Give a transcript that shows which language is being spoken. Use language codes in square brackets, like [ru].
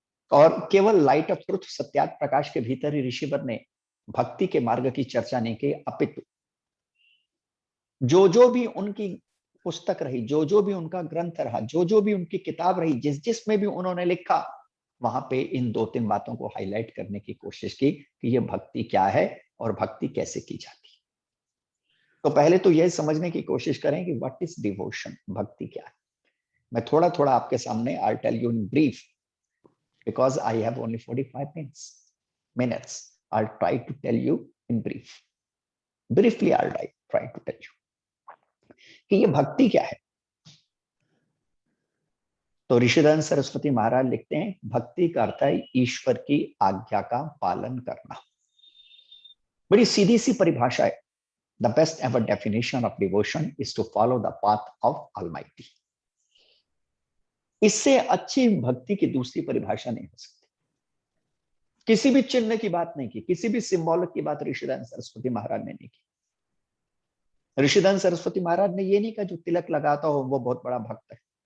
[hi] और केवल light of truth Satyarth Prakash के भीतर ही ऋषिवर ने भक्ति के मार्ग की चर्चा नहीं की, अपितु जो भी उनकी पुस्तक रही, जो भी उनका ग्रंथ रहा, जो भी उनकी किताब रही, जिसमें भी उन्होंने लिखा, वहां पे इन 2-3 बातों को हाईलाइट करने की कोशिश की कि ये भक्ति क्या है और भक्ति कैसे की जाती है। तो पहले तो यह समझने की कोशिश करें कि [en] what is devotion, [hi] भक्ति क्या है। मैं थोड़ा थोड़ा आपके सामने [en] I tell you in brief, because I have only 45 minutes. I'll try to tell you in brief. Briefly, I'll try to tell you [hi] कि ये भक्ति क्या है। तो ऋषिधन सरस्वती महाराज लिखते हैं, भक्ति का अर्थ है ईश्वर की आज्ञा का पालन करना। बड़ी सीधी सी परिभाषा है। [en] The best ever definition of devotion is to follow the path of Almighty. [hi] इससे अच्छी भक्ति की दूसरी परिभाषा नहीं हो सकती। किसी भी चिन्ह की बात नहीं की, किसी भी सिंबॉलिक की बात ऋषिधन सरस्वती महाराज ने नहीं की। ऋषिधन सरस्वती महाराज ने ये नहीं कहा जो तिलक लगाता हो वो बहुत बड़ा भक्त है।